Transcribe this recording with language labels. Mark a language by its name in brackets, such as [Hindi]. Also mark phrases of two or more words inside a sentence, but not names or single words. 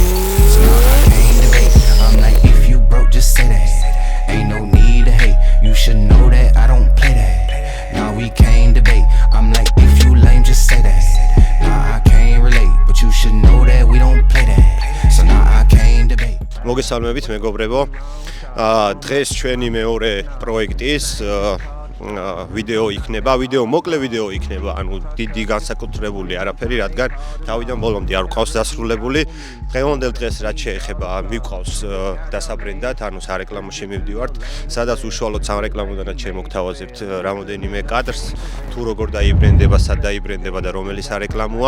[English] So nah, I can't debate. I'm like, if you broke, just say that. Ain't no need to hate. You should know that I don't play that. Nah, we can't debate. I'm like, if you lame, just say that. Nah, I can't relate, but you should know that we don't play that. So nah, I can't debate. [Georgian] მოგესალმებით მეგობრებო. დღეს ჩვენი მეორე პროექტის ვიდეო იქნება, მოკლე ვიდეო იქნება, ანუ დიდი განსაკუთრებული არაფერი, რადგან თავიდან ბოლომდე არ ვყავს დასრულებული. დღევანდელ დღეს რაც შეეხება მივყავს დასაბრენდად, ანუ სარეკლამოში მივდივართ, სადაც უშუალოდ სამრეკლამოდანაც შემოგთავაზებთ რამოდენიმე კადრს, თუ როგორ დაიბრენდება, სად დაიბრენდება და რომელი სარეკლამოა.